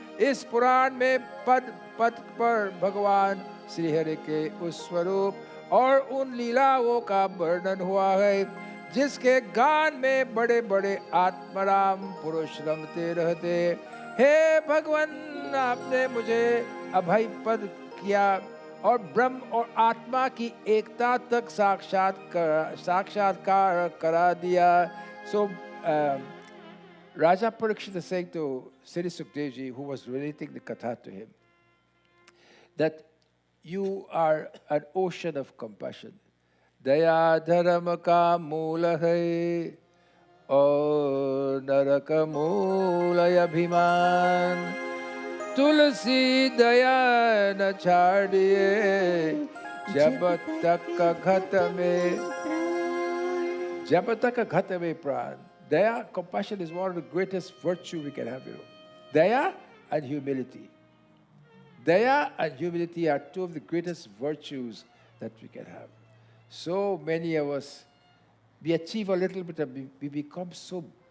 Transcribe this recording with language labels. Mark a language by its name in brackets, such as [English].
[Hindi] इस पुराण में पद पद पर भगवान श्रीहरि के उस स्वरूप और उन लीलाओं का वर्णन हुआ है जिसके गान में बड़े बड़े आत्मराम पुरुष रमते रहते. हे भगवान, आपने मुझे अभय पद किया और ब्रह्म और आत्मा की एकता तक साक्षात्कार करा दिया. [English] So Raja Parikshit is saying to Sri Sukdev ji, who was relating the Katha to him, that you are an ocean of compassion. [Hindi] Daya dharma ka moola hai aur naraka moola abhiman. तुलसी दया न छाड़िए जब तक घट में प्राण. [English] Daya, compassion is one of the greatest virtue we can have. Daya and humility. Daya and humility are two of the greatest virtues that we can have. So many of us, we achieve a little bit, we become so